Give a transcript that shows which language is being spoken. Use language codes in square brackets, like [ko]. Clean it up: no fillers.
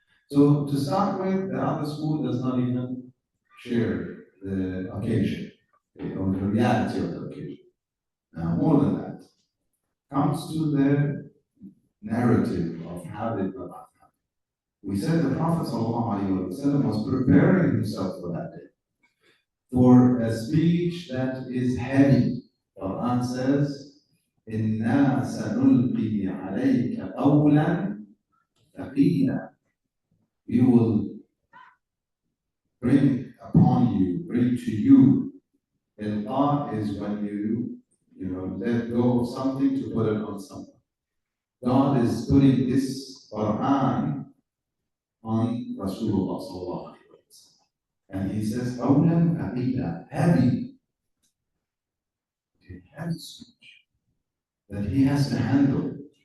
[en] So to start with, the other school does not even share the occasion, okay, or the reality of the occasion. Now, more than that, comes to the narrative of how did Mab'ath happen. We said the Prophet ﷺ was preparing himself for that day, for a speech that is heavy. Quran says, [ar] إِنَّا سَنُلْقِي عَلَيْكَ قَوْلًا ثَقِيلًا. [en] We will bring upon you, bring to you. Ilqa is when you let go of something to put it on something. God is putting this Quran on Rasulullah sallallahu alaihi wasallam, and he says, [ar] "Qawlan aqila," [en] heavy, heavy speech that he has to handle.